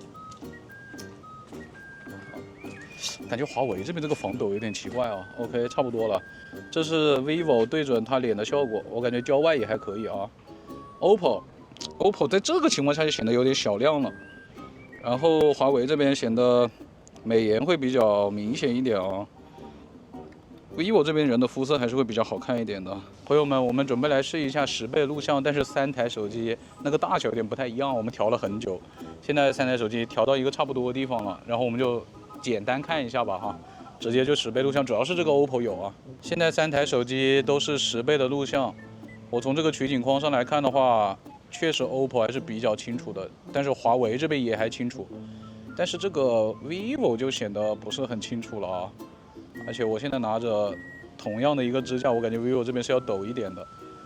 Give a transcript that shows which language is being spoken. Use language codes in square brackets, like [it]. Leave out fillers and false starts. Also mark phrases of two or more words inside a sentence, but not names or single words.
[zh] 感覺華為這邊這個防抖有點奇怪啊。OK， 差不多了，這是 vivo 對準他臉的效果，我感覺焦外也還可以啊。OPPO 在這個情況下就顯得有點小亮了，然後華為這邊顯得美顏會比較明顯一點啊。vivo 這邊人的膚色還是會比較好看一點的。朋友們，我們準備來試一下10倍錄像，但是3台手機那個大小有點不太一樣，我們調了很久，現在3台手機調到一個差不多的地方了，然後我們就簡單看一下吧哈，直接就10倍錄像，主要是這個 OPPO 有啊。現在3台手機都是10倍的錄像，我從這個取景框上來看的話，確實 OPPO 還是比較清楚的，但是華為這邊也還清楚，但是這個 vivo 就顯得不是很清楚了啊。而且我現在拿着同樣的一個支架，我感覺 vivo 這邊是要抖一點的。